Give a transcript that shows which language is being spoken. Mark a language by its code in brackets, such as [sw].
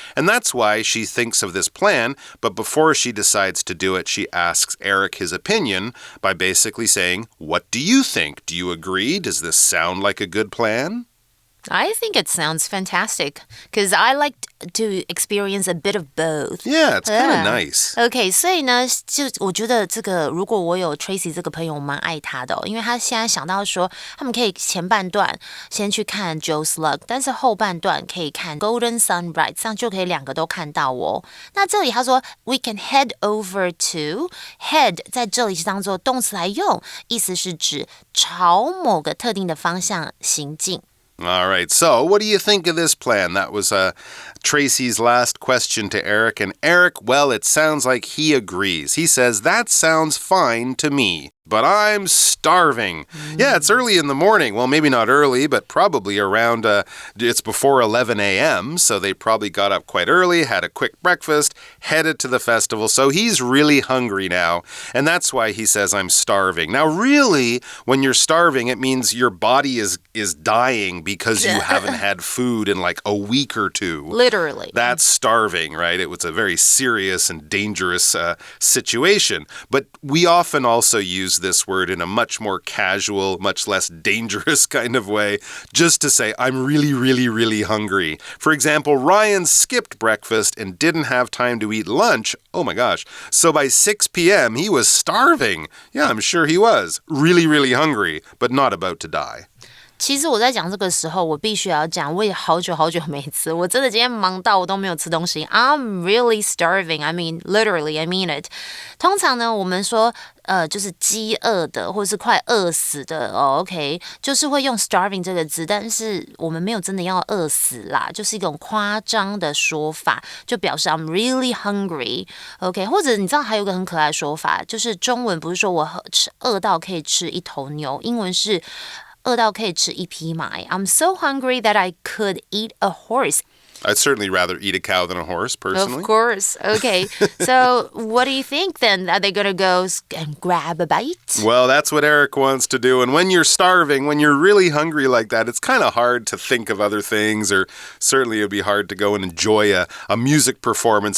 [en] And that's why she thinks of this plan, but before she decides to do it, she asks Eric his opinion by basically saying, what do you think? Do you agree? Does this sound like a good plan? I think it sounds fantastic because I like to experience a bit of both. Yeah, it's kind of nice. [zh] Okay, 所以呢，就我觉得这个，如果我有 Tracy 这个朋友，我蛮爱他的因为他现在想到说，他们可以前半段先去看 Joe Slug， 但是后半段可以看 Golden Sunride， 这样就可以两个都看到哦。那这里他说 [en] we can head over [zh] to head， 在这里是当做动词来用，意思是指朝某个特定的方向行进。 [en] All right, so what do you think of this plan? That was Tracy's last question to Eric. And Eric, well, it sounds like he agrees. He says, that sounds fine to me. But I'm starving. Yeah, it's early in the morning. Well, maybe not early, but probably around, it's before 11 a.m., so they probably got up quite early, had a quick breakfast, headed to the festival. So he's really hungry now, and that's why he says, I'm starving. Now, really, when you're starving, it means your body is dying because you haven't had food in like a week or two. Literally. That's starving, right? It was a very serious and dangerous situation. But we often also use this word in a much more casual, much less dangerous kind of way, just to say, I'm really, really, really hungry. For example, Ryan skipped breakfast and didn't have time to eat lunch. Oh my gosh. So by 6 p.m., he was starving. Yeah, I'm sure he was. Really, really hungry, but not about to die. [zh] 其实我在讲这个时候，我必须要讲，我也好久没吃，我真的今天忙到我都没有吃东西。 [en] I'm really starving. I mean, literally, I mean it. [zh] 通常呢，我们说就是饥饿的，或是快饿死的OK， 就是会用 starving 这个字，但是我们没有真的要饿死啦，就是一种夸张的说法，就表示 [en] I'm really hungry. [zh] OK， 或者你知道还有一个很可爱的说法，就是中文不是说我饿到可以吃一头牛，英文是饿到可以吃一匹马。 [en] I'm so hungry that I could eat a horse. I'd certainly rather eat a cow than a horse, personally. Of course. Okay. So what do you think then? Are they going to go and grab a bite? Well, that's what Eric wants to do. And when you're starving, when you're really hungry like that, it's kind of hard to think of other things, or certainly it would be hard to go and enjoy a music performance.